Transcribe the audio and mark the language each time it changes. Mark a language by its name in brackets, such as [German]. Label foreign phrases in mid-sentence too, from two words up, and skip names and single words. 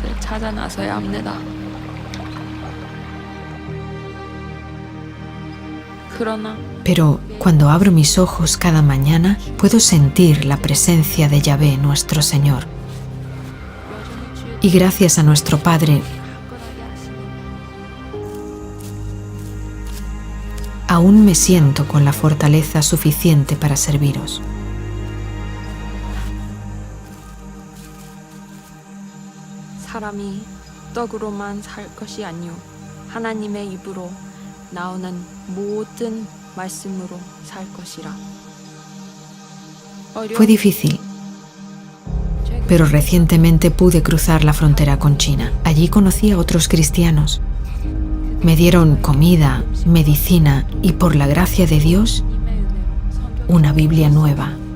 [Spanish] Pero cuando abro mis ojos cada mañana, puedo sentir la presencia de Yahvé, nuestro Señor. Y gracias a nuestro Padre, aún me siento con la fortaleza suficiente para serviros. [Korean] 사람이 떡으로만 살 것이 아니요 하나님의 입으로 나오는 모든 말씀으로 살 것이라. [Spanish] Fue difícil, pero recientemente pude cruzar la frontera con China. Allí conocí a otros cristianos. Me dieron comida, medicina y, por la gracia de Dios, una Biblia nueva.